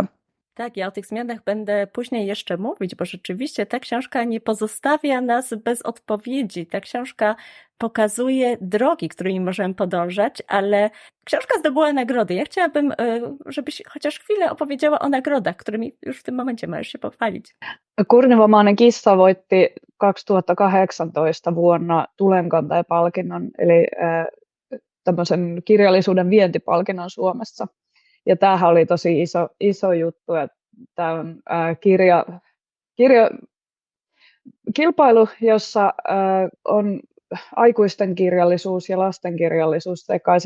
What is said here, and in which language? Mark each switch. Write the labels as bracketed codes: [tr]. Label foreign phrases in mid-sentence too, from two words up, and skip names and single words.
[pl] Tak, ja o tych zmianach będę później jeszcze mówić, bo rzeczywiście ta książka nie pozostawia nas bez odpowiedzi. Ta książka pokazuje drogi, którymi możemy podążać, ale książka zdobyła nagrody. Ja chciałabym, żebyś chociaż chwilę opowiedziała o nagrodach, którymi już w tym momencie możesz się pochwalić. [fi] Kurnivamainen kissa voitti 2018 vuonna Tulenkantaja-palkinnon, eli tämmöisen kirjallisuuden vientipalkinnon Suomessa. Ja tämähän oli tosi iso juttu, että tämä on kilpailu, jossa on aikuisten kirjallisuus ja lastenkirjallisuus sekaisin.